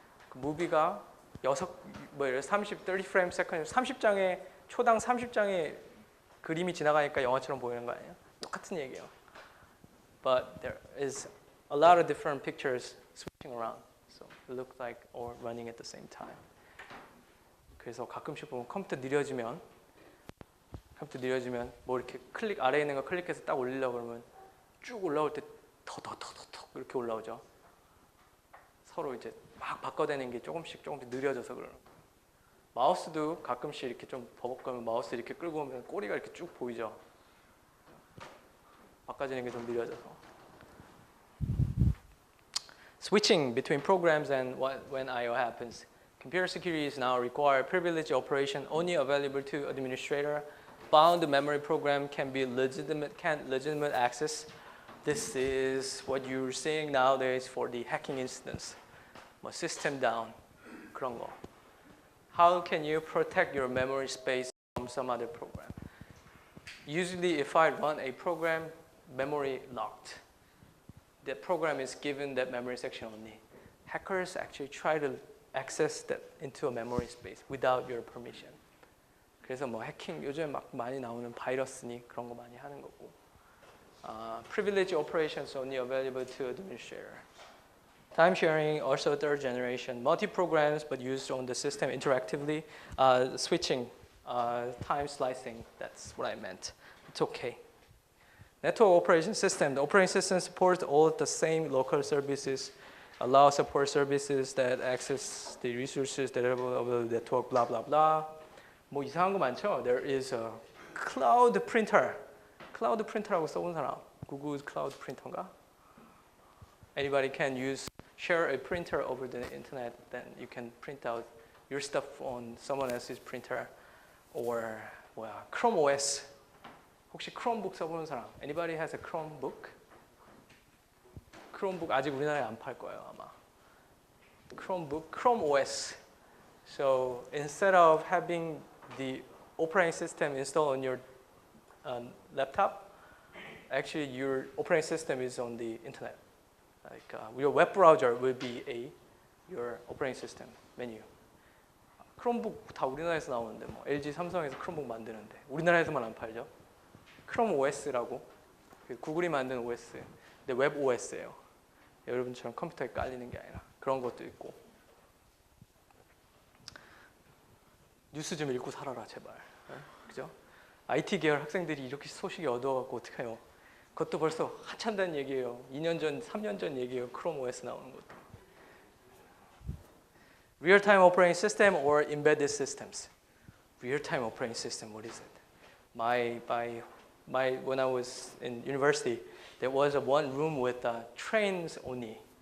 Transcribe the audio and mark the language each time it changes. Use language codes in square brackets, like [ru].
[ko] 그 무비가 [en] 30 frames per second [ko] 30장에 초당 30장의 그림이 지나가니까 영화처럼 보이는 거 아니에요? 똑같은 얘기예요. [en] But there is a lot of different pictures switching around. So it looks like all running at the same time. [ko] 그래서 가끔씩 보면 컴퓨터 느려지면 뭐 이렇게 아래에 있는 거 클릭해서 딱 올리려고 그러면 쭉 올라올 때 더 이렇게 올라오죠. 서로 이제 막 바꿔대는 게 조금씩 느려져서 그러는 거예요. 마우스도 가끔씩 이렇게 좀 버벅거리면 마우스 이렇게 끌고 오면 꼬리가 이렇게 쭉 보이죠. 바꿔지는 게 좀 느려져서. [en] Switching between programs and when I/O happens. Computer security is now required. Privileged operation only available to administrator. Bound memory program can legitimate access. This is what you're seeing nowadays for the hacking instance. System down, [ko] 그런 거. [en] How can you protect your memory space from some other program? Usually, if I run a program, memory locked. The program is given that memory section only. Hackers actually try to access that into a memory space without your permission. [ko] 그래서 해킹 요즘에 막 많이 나오는 바이러스니 그런 거 많이 하는 거고. [en] Privilege operations only available to administrator. Time sharing, also third generation. Multi-programs but used on the system interactively. Switching, time slicing, that's what I meant. It's okay. Network operation system. The operating system supports all the same local services, allow support services that access the resources that are available the network, blah, blah, blah. [ko] 뭐 이상한 거 많죠? [en] There is a cloud printer. [ko] 클라우드 프린터라고 써본 사람? 구글 클라우드 프린터인가? [en] Anybody can share a printer over the internet, then you can print out your stuff on someone else's printer. Or Chrome OS. [ko] 혹시 크롬북 써보는 사람? [en] Anybody has a Chromebook? [ko] 크롬북 아직 우리나라에 안 팔 거예요 아마. [en] Chromebook, Chrome OS. So instead of having the operating system installed on your laptop, actually your operating system is on the internet. Like your web browser will be your operating system menu. [ko] 크롬북 다 우리나라에서 나오는데 뭐 LG, 삼성에서 크롬북 만드는데 우리나라에서만 안 팔죠. 크롬 OS라고 구글이 만든 OS, 근데 웹 OS예요. 여러분처럼 컴퓨터에 깔리는 게 아니라 그런 것도 있고. 뉴스 좀 읽고 살아라 제발. 그죠? IT 계열 학생들이 이렇게 소식이 얻어갖고 어떡해요? 그것도 벌써 한참 된 얘기예요. 2년 전, 3년 전 얘기예요. 크롬 OS 나오는 것도. [en] Real-time operating system or embedded systems? Real-time operating system, what is it? When I was in university, there was one room with trains only.